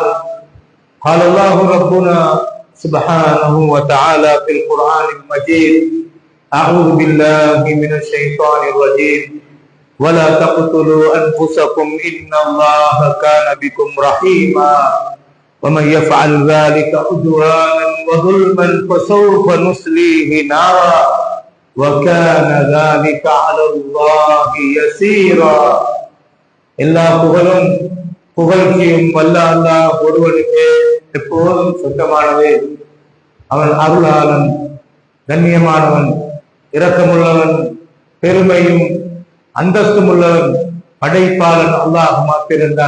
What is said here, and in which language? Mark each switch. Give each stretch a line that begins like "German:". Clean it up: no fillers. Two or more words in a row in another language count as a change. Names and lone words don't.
Arabic: قال الله ربنا سبحانه وتعالى في القرآن المجيد: أعوذ بالله من الشيطان الرجيم ولا تقتلوا أنفسكم إن الله كان بكم رحيما ومن يفعل ذلك عدوانا وظلما فسوف نصليه نارا وكان ذلك على الله يسيرا.
Tamil: எல்லா புகழும் புகழ்ச்சியும் வல்ல அல்லாஹ் ஒருவனுக்கு எப்போதும் சொந்தமானது. அவன் அருளாளன், கண்ணியமானவன், இரக்கமுள்ளவன், பெருமையும் அந்தஸ்தும் உள்ளவன், படைப்பாளன் அல்லாஹ் மாத்திருந்தான்.